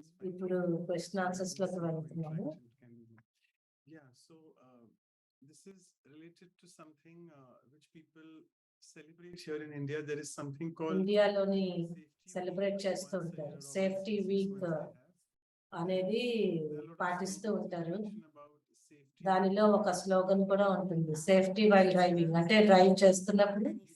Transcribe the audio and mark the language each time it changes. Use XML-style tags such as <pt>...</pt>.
<te>ఇప్పుడు question answers లోకి వెళ్తున్నాము.</te> <en>Yeah, so this is related to something which people celebrate here in India. There is something called</en> <te>ఇండియాలోని celebrate చేస్తూ ఉంటారు, safety week అనేది పాటిస్తూ ఉంటారు. దానిలో ఒక స్లోగన్ కూడా ఉంటుంది,</te> <en>safety while driving,</en> <te>అంటే డ్రైవ్ చేస్తున్నప్పుడు.</te>